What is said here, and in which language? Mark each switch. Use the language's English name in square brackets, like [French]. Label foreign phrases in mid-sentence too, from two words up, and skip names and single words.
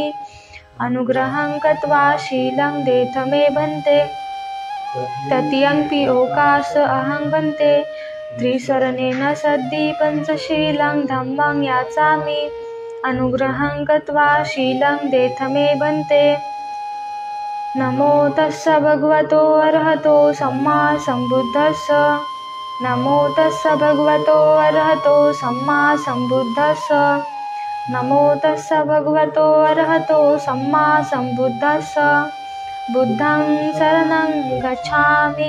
[Pali] अनुग्रहं कृत्वा शीलं देथ मे भन्ते. तृतीयंपि ओकासहं भन्ते त्रिशरणेन सद्धि पञ्चशीलं धम्मं याचामि. अनुग्रहं कृत्वा शीलं देथ मे भन्ते. नमो तस्स भगवतो अरहतो सम्मा सम्बुद्धस्स. नमो तस्स भगवतो अरहतो सम्मा सम्बुद्धस्स. नमो तस्स भगवतो अरहतो सम्मा सम्बुद्धस्स. बुद्धं शरणं गच्छामि.